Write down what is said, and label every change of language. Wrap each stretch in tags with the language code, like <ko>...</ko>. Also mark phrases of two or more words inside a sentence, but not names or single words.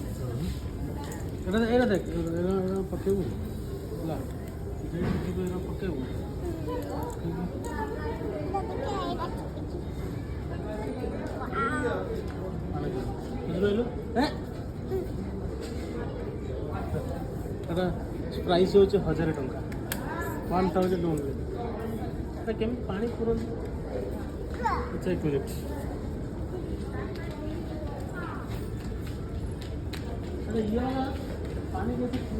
<or>ଏଇଟା ଦେଖ ଏଇଟା ପକେଇବୁ ହେଲା ଏଇଟା ପକେଇବୁ ବୁଝିପାରିଲୁ ଏଇଟା ପ୍ରାଇସ୍ ହେଉଛି 1000 ଟଙ୍କା 1000 only</or> <bn>এটা কেমন পানি পুরো আচ্ছা এক মিনিট আরে ইয়া পানি যদি</bn>